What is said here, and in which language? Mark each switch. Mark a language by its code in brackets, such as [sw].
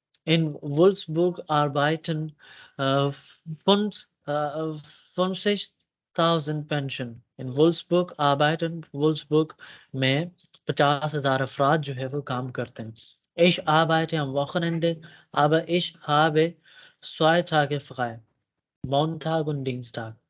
[de] In Wolfsburg arbeiten fünf, 50,000 Menschen. In Wolfsburg arbeiten [hi] Wolfsburg में 50,000 अफराद जो है वो काम करते हैं। [de] Ich arbeite am Wochenende, aber ich habe 2 Tage frei, Montag und Dienstag।